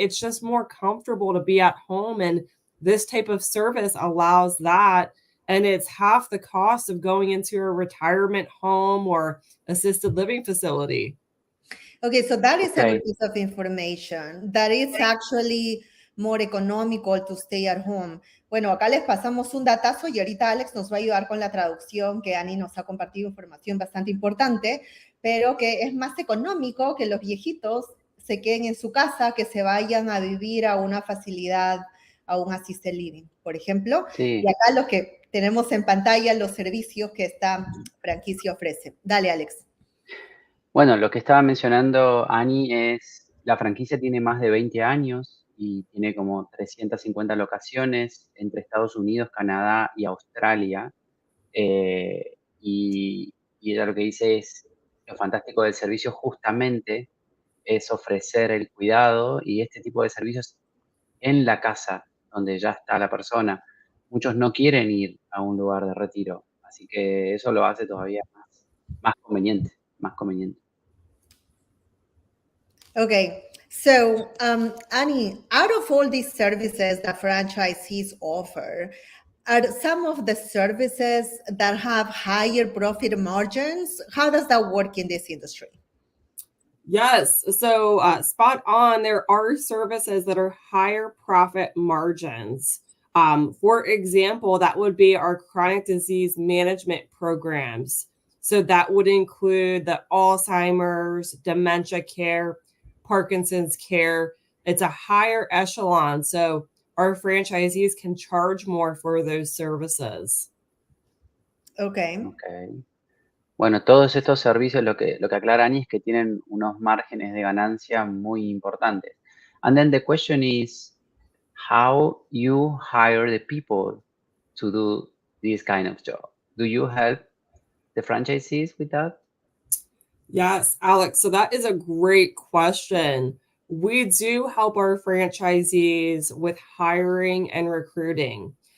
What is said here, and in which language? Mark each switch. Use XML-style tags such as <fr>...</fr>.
<en>It's just more comfortable to be at home. And this type of service allows that. And it's half the cost of going into a retirement home or assisted living facility. Okay, so that is a Okay. good piece of information. That is actually more económico to stay at home.</en> <es>Bueno, acá les pasamos un datazo y ahorita Alex nos va a ayudar con la traducción, que Ani nos ha compartido información bastante importante, pero que es más económico que los viejitos se queden en su casa, que se vayan a vivir a una facilidad, a un assisted living, por ejemplo. Sí. Y acá los que tenemos en pantalla los servicios que esta franquicia ofrece. Dale, Alex. Bueno, lo que estaba mencionando Ani es, la franquicia tiene más de 20 años y tiene como 350 locaciones entre Estados Unidos, Canadá y Australia. Y ella lo que dice es, lo fantástico del servicio justamente es ofrecer el cuidado y este tipo de servicios en la casa donde ya está la persona. Muchos no quieren ir a un lugar de retiro, así que eso lo hace todavía más conveniente, más conveniente.</es> <en>Okay, so Annie, out of all these services that franchisees offer, are some of the services that have higher profit margins? How does that work in this industry? Yes. So spot on. There are services that are higher profit margins. For example, that would be our chronic disease management programs. So that would include the Alzheimer's, dementia care, Parkinson's care. It's a higher echelon. So our franchisees can charge more for those services. Okay. Okay.</en> <es>Bueno, todos estos servicios, lo que aclara Ani es que tienen unos márgenes de ganancia muy importantes.</es> <en>And then the question is, how you hire the people to do this kind of job? Do you help the franchisees with that? Yes, Alex. So that is a great question. We do help our franchisees with hiring and recruiting.</en>